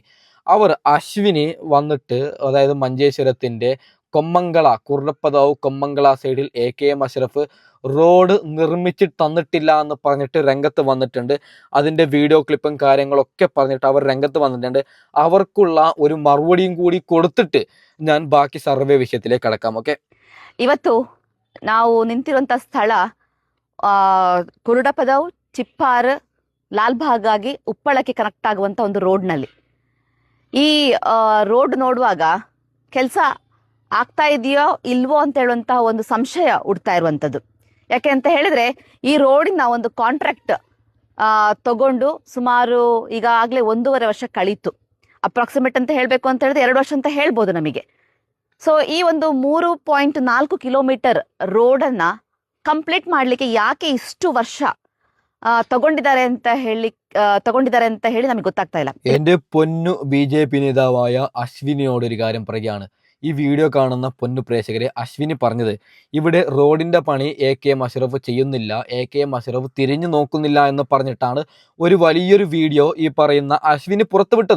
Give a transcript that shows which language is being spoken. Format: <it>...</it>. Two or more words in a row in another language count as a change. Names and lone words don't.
<ml>അശ്വിനി വന്നിട്ട്, അതായത് മഞ്ചേശ്വരത്തിൻ്റെ കുർണപ്പതാവ് കൊമ്മങ്കള സൈഡിൽ AKM അഷ്റഫ് റോഡ് നിർമ്മിച്ച് തന്നിട്ടില്ല എന്ന് പറഞ്ഞിട്ട് രംഗത്ത് വന്നിട്ടുണ്ട്. അതിൻ്റെ വീഡിയോ ക്ലിപ്പും കാര്യങ്ങളൊക്കെ പറഞ്ഞിട്ട് അവർ രംഗത്ത് വന്നിട്ടുണ്ട്. അവർക്കുള്ള ഒരു മറുപടിയും കൂടി കൊടുത്തിട്ട് ഞാൻ ബാക്കി സർവേ വിഷയത്തിലേക്ക് കടക്കാം. ഓക്കെ,</ml> <kn>ಇವತ್ತು ನಾವು ನಿಂತಿರುವಂಥ ಸ್ಥಳ ಕುರುಡಪದವು ಚಿಪ್ಪಾರ್ ಲಾಲ್ಬಾಗ್ ಆಗಿ ಉಪ್ಪಳಕ್ಕೆ ಕನೆಕ್ಟ್ ಆಗುವಂಥ ಒಂದು ರೋಡ್ನಲ್ಲಿ ಈ ರೋಡ್ ನೋಡುವಾಗ ಕೆಲಸ ಆಗ್ತಾ ಇದೆಯೋ ಇಲ್ವೋ ಅಂತ ಹೇಳುವಂತಹ ಒಂದು ಸಂಶಯ ಹುಡ್ತಾ ಇರುವಂಥದ್ದು. ಯಾಕೆ ಅಂತ ಹೇಳಿದ್ರೆ ಈ ರೋಡಿನ ಒಂದು ಕಾಂಟ್ರಾಕ್ಟ್ ತಗೊಂಡು ಸುಮಾರು ಈಗಾಗಲೇ 1.5 ವರ್ಷ ಕಳೀತು. ಅಪ್ರಾಕ್ಸಿಮೇಟ್ ಅಂತ ಹೇಳಬೇಕು ಅಂತ ಹೇಳಿದ್ರೆ 2 ವರ್ಷ ಅಂತ ಹೇಳ್ಬೋದು ನಮಗೆ. ಸೊ ಈ ಒಂದು 3.4 ಕಿಲೋಮೀಟರ್ ರೋಡನ್ನ ಕಂಪ್ಲೀಟ್ ಮಾಡಲಿಕ್ಕೆ ಯಾಕೆ ಇಷ್ಟು ವರ್ಷ തകൊണ്ടിದ್ದಾರೆ ಅಂತ ಹೇಳಿ ನಮಗೆ ಗೊತ್ತಾಗ್ತಾ ಇಲ್ಲ.</kn> <ml>എന്റെ പൊന്നു BJP നേതാവായ അശ്വിനിയോട് ഒരു കാര്യം പറയുകയാണ്. ഈ വീഡിയോ കാണുന്ന പൊന്നു പ്രേക്ഷകരെ, അശ്വിനി പറഞ്ഞത് ഇവിടെ റോഡിന്റെ പണി AKM അഷ്റഫ് ചെയ്യുന്നില്ല, AKM അഷ്റഫ് തിരിഞ്ഞു നോക്കുന്നില്ല എന്ന് പറഞ്ഞിട്ടാണ് ഒരു വലിയൊരു വീഡിയോ ഈ പറയുന്ന അശ്വിനി പുറത്തുവിട്ടത്.</ml>